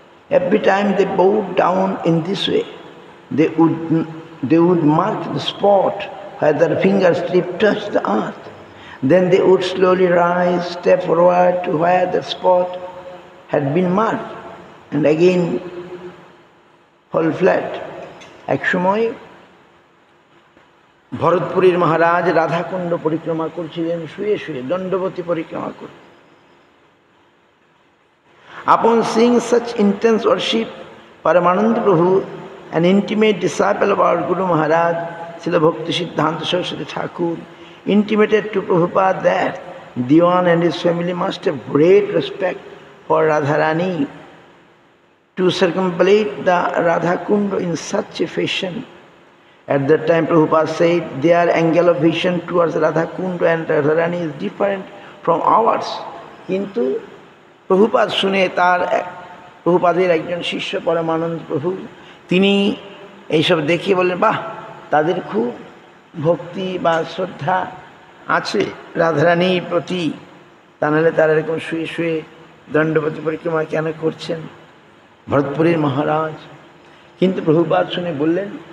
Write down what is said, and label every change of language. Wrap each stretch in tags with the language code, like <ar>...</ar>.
<en>Every time they bowed down in this way, they would mark the spot where their fingertips touched the earth. Then they would slowly rise, step forward to where the spot had been marked, and again fall flat.</en> <bn>এক সময় ভরতপুরীর মহারাজ রাধাকুণ্ড পরিক্রমা করছিলেন শুয়ে শুয়ে, দণ্ডবতী পরিক্রমা করে।</bn> <en>Upon seeing such intense worship, Paramananda Prabhu, an intimate disciple of our Guru Maharaj, Srila Bhakti Siddhanta Saraswati Thakur, intimated to Prabhupada that Diwan and his family must have great respect for Radharani. To circumambulate the Radha Kunda in such a fashion. At that time Prabhupada said their angle of vision towards Radha Kunda and Radharani is different from ours.</en> <bn>কিন্তু প্রভুপাদ শুনে প্রভুপাদের একজন শিষ্য পরমানন্দ প্রভু, তিনি এইসব দেখিয়ে বললেন, বাহ, তাদের খুব ভক্তি বা শ্রদ্ধা আছে রাধারানীর প্রতি, তা নাহলে তারা এরকম শুয়ে শুয়ে দণ্ডপতি পরিক্রমা কেন করছেন ভরতপুরীর মহারাজ। কিন্তু প্রভুপাদ শুনে বললেন,</bn>